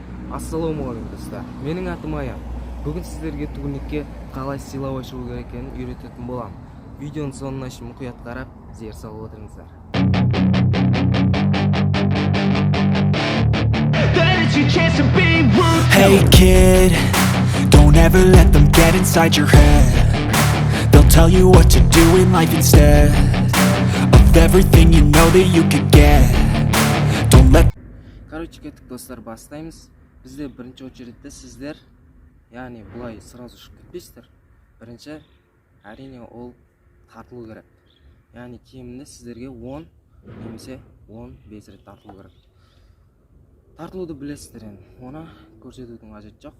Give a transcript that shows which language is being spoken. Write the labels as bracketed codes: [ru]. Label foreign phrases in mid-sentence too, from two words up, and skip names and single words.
[kk] Ассалаумағалейкум достар. Менің атым Аян. Бүгін сіздерге турникке қалай силовой шығу керек екенін үйрететін боламын. Видеоның соңына шейін мұқият қарап, зер салып отырыңыздар. [en] Hey kid, don't ever let them get inside your head. They'll tell you what to do in life instead of everything you know that you could get. Don't let. [kk] Короче, кеттік достар, бастаймыз. Бізде бірінші очередте сіздер, яғни бұлай сразу шығып кетпейсіздер. Бірінші, әрине ол тартылу керек. Яғни кемінде сіздерге 10 немесе 15 рет тартылу керек. Тартылуды білесіздер енді, оны көрсетудің қажеті жоқ.